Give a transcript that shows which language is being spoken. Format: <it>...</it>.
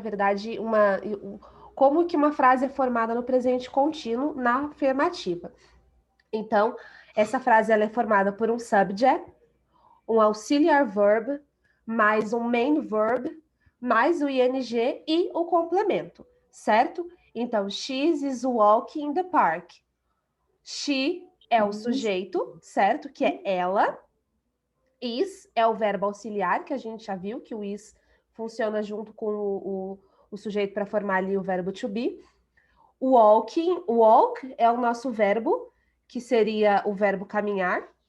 <pt>Na verdade, como que uma frase é formada no presente contínuo na afirmativa. Então, essa frase ela é formada por um subject, um auxiliar verb, mais um main verb, mais o ing e o complemento, certo?</pt> <en>Então, she is walking in the park.</en> <pt>She é o sujeito, certo? Que é ela. Is é o verbo auxiliar, que a gente já viu que o is funciona junto com o sujeito para formar ali o verbo to be. O walk é o nosso verbo, que seria o verbo caminhar.</pt>